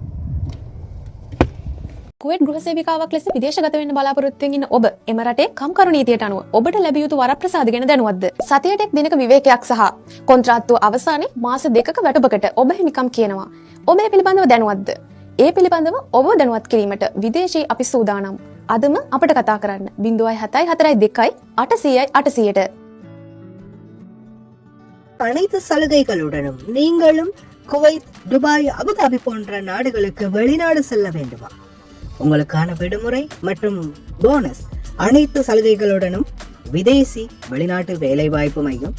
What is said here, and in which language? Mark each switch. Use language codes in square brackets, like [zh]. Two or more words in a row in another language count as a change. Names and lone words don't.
[si] කුවේට් ගෘහ සේවිකාවක් ලෙස විදේශගත වෙන්න බලාපොරොත්තු වෙන ඔබ එම රටේ කම්කරු නීතියට අනුව ඔබට ලැබිය යුතු වරප්‍රසාද ගැන දැනුවත්ද? සතියට එක් දිනක විවේකයක් සහ කොන්ත්‍රාත්තුව අවසානයේ මාස 2ක වැටුපකට ඔබ හිමිකම් කියනවා. ඔබ මේ පිළිබඳව දැනුවත්ද? ඒ පිළිබඳව ඔබ දැනුවත් කිරීමට විදේශී අපි සූදානම්. අදම අපට කතා කරන්න 0742 800 800ට. [ta] அனைத்து சலுகைகளுடனும் நீங்களும் குவைத், துபாய், அபுதாபி போன்ற நாடுகளுக்கு வெளிநாடு செல்ல வேண்டுமா? உங்களுக்கான விடுமுறை மற்றும் போனஸ் அனைத்து சலுகைகளுடனும் விதேசி வெளிநாட்டு வேலைவாய்ப்பு மையம்.